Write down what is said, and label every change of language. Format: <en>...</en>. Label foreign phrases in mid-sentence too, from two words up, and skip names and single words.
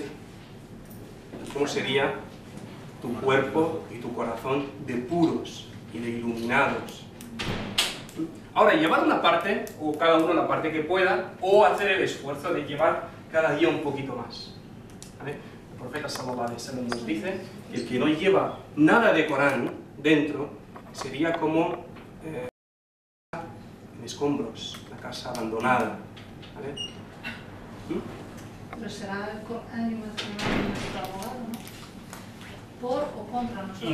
<es>¿Cómo sería tu cuerpo y tu corazón de puros y de iluminados? Ahora, llevar una parte, o cada uno la parte que pueda, o hacer el esfuerzo de llevar cada día un poquito más. ¿Vale? El profeta</es> <ar>صلى الله عليه وسلم</ar> <es>nos dice que el que no lleva nada de Corán dentro sería como en escombros, la casa abandonada. ¿Vale? Pero será el Corán nuestro abogado, ¿no? Por o contra nosotros.</es>